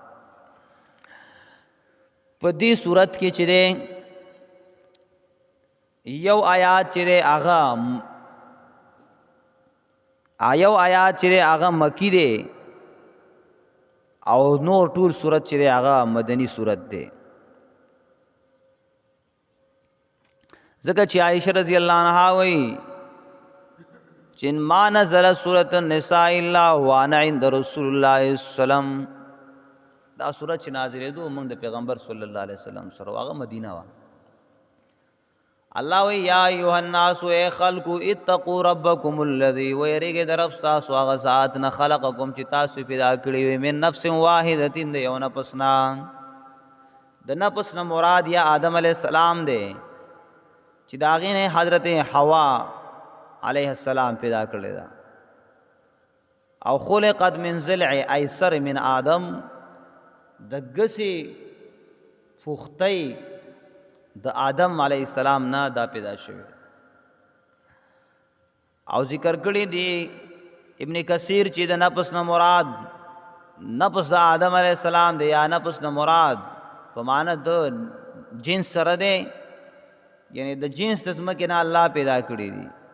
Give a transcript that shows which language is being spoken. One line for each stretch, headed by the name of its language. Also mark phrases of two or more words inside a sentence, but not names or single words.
Pashto: په دې سورت کې چې دی یو آیات چې دی هغه مکی دی او نور ټول سورت چې دی هغه مدنی سورت دی. ځکه چې عائشہ رضی الله عنها وایي چې
Arabic: ما نزل سورۃ النساء الا وانا عند رسول الله صلی الله علیه وسلم.
Pashto: دا سورت چې نازلېدو موږ د پیغمبر
Arabic: صلی الله علیه وسلم
Pashto: سره هغه مدینه وه. الله وی
Arabic: یا ایها الناس
Pashto: اے خلقو
Arabic: اتقوا ربکم الذی
Pashto: ویریږئ د رب ستاسو هغه ذات نه خلقکم چې تاسو پیدا کړي وي
Arabic: من نفس واحدة
Pashto: د یو نفس نه. د نفس نه مراد یا آدم
Arabic: علیہ السلام
Pashto: دی چې د هغې نه حضرت حوا
Arabic: علیہ السلام
Pashto: پیدا کړی ده. او
Arabic: خلقت من ضلع ایسر من آدم
Pashto: د ګسې فختۍ د آدم
Arabic: علیہ السلام
Pashto: نه دا پیدا شوی. او ذکر کړی دی ابن کثیر چې د نفس نه مراد نفس د آدم
Arabic: علیہ السلام
Pashto: دی یا نفس نه مراد په معنی د جنس سره دی، یعنی د جنس د ځمکې نه الله پیدا کړی دی.